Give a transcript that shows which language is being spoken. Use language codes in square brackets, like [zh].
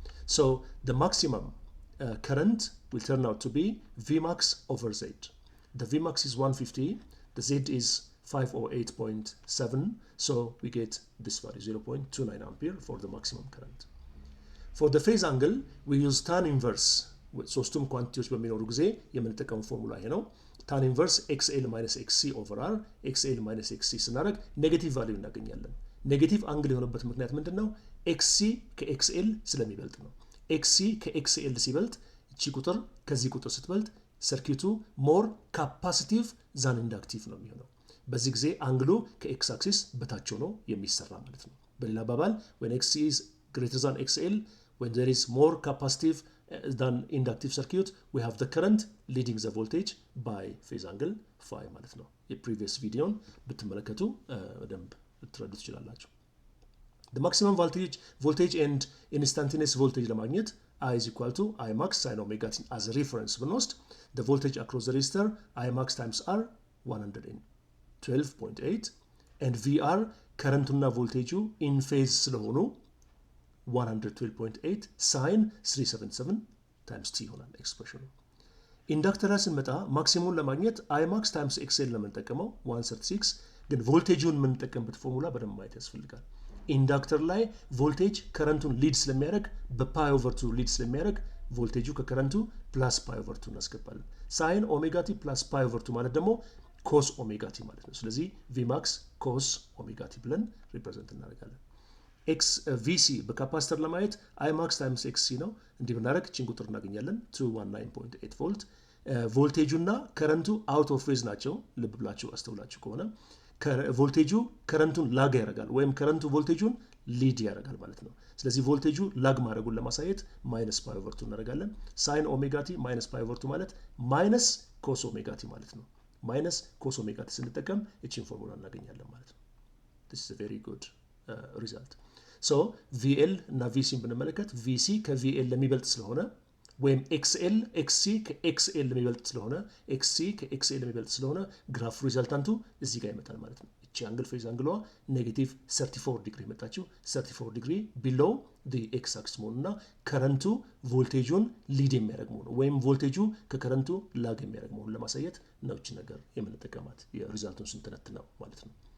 [en] So the maximum current will turn out to be Vmax over Z. The Vmax is 150, the Z is 508.7, so we get this value 0.29 ampere for the maximum current. For the phase angle, we use tan inverse. [am] ሶስቱም ኳንቲቲዎች በሚኖሩ ጊዜ የምንጠቀመው ፎርሙላ ይሄ ነው. tan inverse XL minus XC over R, XL minus XC ስናደርግ ኔጌቲቭ ቫልዩ እናገኛለን. ኔጌቲቭ አንግል የሆነበት ምክንያት ምንድነው? XC ከXL ስለሚበልጥ ነው. XC ከXL ሲበልጥ እቺ ቁጥር ከዚህ ቁጥር ስትበልጥ ሰርኪቱ [en] ሞር ካፓሲቲቭ ዛን ኢንዳክቲቭ [am] ነው የሚሆነው. በዚህ ጊዜ አንግሉ ከኤክስ አክሲስ በታች ሆኖ የሚሰራ ማለት ነው. በሌላ አባባል [en] when XC is greater than XL, when there is more capacitive than inductive circuit, we have the current leading the voltage by phase angle phi [am] ማለት ነው. የፕሪቪየስ ቪዲዮን ብትመለከቱ በደንብ ልትረዱ ትችላላችሁ. [en] The maximum voltage and instantaneous voltage [am] ለማግኘት [en] I is equal to I max sin omega t as a reference [am] ብንወስድ [en] the voltage across the resistor I max times R 112.8 and VR [am] ከረንቱና ቮልቴጁ [en] in phase [am] ስለሆኑ [en] 112.8 sin 377 times t [am] ይሆናል ኤክስፕሬሽኑ. ኢንዳክተር ላይ ስንመጣ ማክሲሙን ለማግኘት I max times XL ለምንጠቀመው 136 ግን ቮልቴጁን የምንጠቀምበት ፎርሙላ በደንብ ማየት ያስፈልጋል. ኢንዳክተር ላይ ቮልቴጅ ከረንቱን ሊድ ስለሚያደርግ በፓይ ኦቨር 2 ሊድ ስለሚያደርግ ቮልቴጁ ከከረንቱ ፕላስ ፓይ ኦቨር 2 እናስገባለን. ሳይን ኦሜጋ ቲ ፕላስ ፓይ ኦቨር 2 ማለት ደግሞ ኮስ ኦሜጋ ቲ ማለት ነው. ስለዚህ Vmax ኮስ ኦሜጋ ቲ ብለን ሪፕሬዘንት እናደርጋለን. VC በካፓሲተር ለማየት I max times XC ነው. እንዲህ ብናደርግ እቺን ቁጥር እናገኛለን 219.8 ቮልት. ቮልቴጁና ከረንቱ [en] አውት ኦፍ ፌዝ [am] ናቸው. ልብ ብላችሁ አስተውላችሁ ከሆነ ቮልቴጁ ከረንቱን ላግ ያደርጋል ወይም ከረንቱ ቮልቴጁን ሊድ ያደርጋል ማለት ነው. ስለዚህ ቮልቴጁ ላግ ማድረጉን ለማሳየት ማይነስ ፓይ ኦቨር 2 እናደርጋለን. ሳይን ኦሜጋ ቲ ማይነስ ፓይ ኦቨር 2 ማለት ማይነስ ኮስ ኦሜጋ ቲ ማለት ነው. ማይነስ ኮስ ኦሜጋ ቲ ስንጠቀም እቺን ፎርሙላ እናገኛለን ማለት ነው. [en] this is a very good result. [am] so VL እና VC ብንመለከት VC ከVL ለሚበልጥ ስለሆነ ወይም XL XC ከXL ለሚበልጥ ስለሆነ XC ከXL ለሚበልጥ ስለሆነ ግራፍ ሪዛልታንቱ እዚህ ጋር ይመጣል ማለት ነው. እቺ አንግል ፌዝ አንግሏ ኔጌቲቭ 34 ዲግሪ መጣችው. 34 ዲግሪ [en] below the x axis [am] መሆኑና ከረንቱ ቮልቴጁን ሊድ የሚያደርግ መሆኑ ወይም ቮልቴጁ ከከረንቱ ላግ የሚያደርግ መሆኑን ለማሳየት ነው እቺ ነገር የምንጠቀማት የሪዛልቱን ስንተነትነው ማለት ነው.